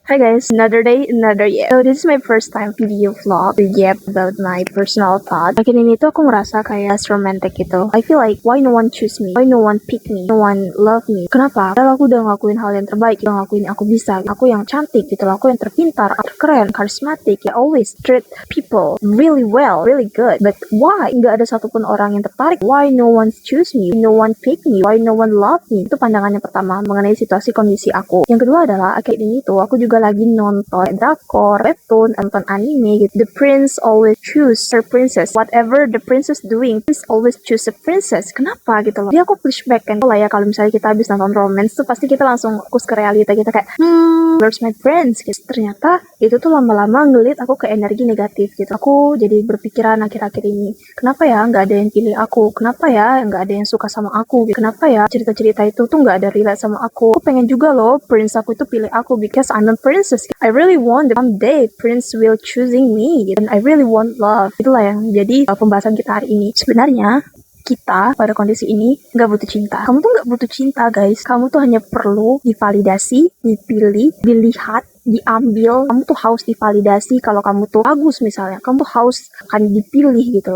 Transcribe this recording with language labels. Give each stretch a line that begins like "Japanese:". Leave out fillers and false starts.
English: Hi guys, another day, another year. So this is my first time video vlog about my personal thought.
Indonesian: Makin ini tuh aku ngerasa kayak less romantic gitu.
English: I feel like why no one choose me? Why no one pick me? No one love me?
Indonesian: Kenapa? Padahal aku udah ngelakuin hal yang terbaik, udah ngelakuin yang aku bisa. Aku yang cantik gitu loh, aku yang terpintar, keren, charismatic.
English: I always treat people really well, really good. But why?
Indonesian: Nggak ada satupun orang yang tertarik.
English: Why no one choose me? No one pick me? Why no one love me?
Indonesian: Itu pandangan yang pertama mengenai situasi kondisi aku. Yang kedua adalah akhir ini tuh aku juga lagi nonton drakor, webtoon, nonton anime gitu.
English: The prince always choose her princess. Whatever the princess doing, prince always choose a princess.
Indonesian: Kenapa gitu loh? Dia aku flashback kan lah ya, kalau misalnya kita habis nonton romance tuh pasti kita langsung fokus ke realita kita kayak
English: where's my prince
Indonesian: gitu. Ternyata itu tuh lama-lama ngelit aku ke energi negatif gitu. Aku jadi berpikiran akhir-akhir ini, kenapa ya nggak ada yang pilih aku? Kenapa ya nggak ada yang suka sama aku? Kenapa ya cerita-cerita itu tuh nggak ada relate sama aku? Aku pengen juga loh prince aku itu pilih aku
English: because I'm a princess. I really want someday prince will choosing me and I really want love.
Indonesian: Itulah yang jadi pembahasan kita hari ini. Sebenarnya kita pada kondisi ini nggak butuh cinta. Kamu tuh nggak butuh cinta guys. Kamu tuh hanya perlu divalidasi, dipilih, dilihat, diambil. Kamu tuh haus divalidasi kalau kamu tuh bagus misalnya. Kamu tuh haus akan dipilih gitu.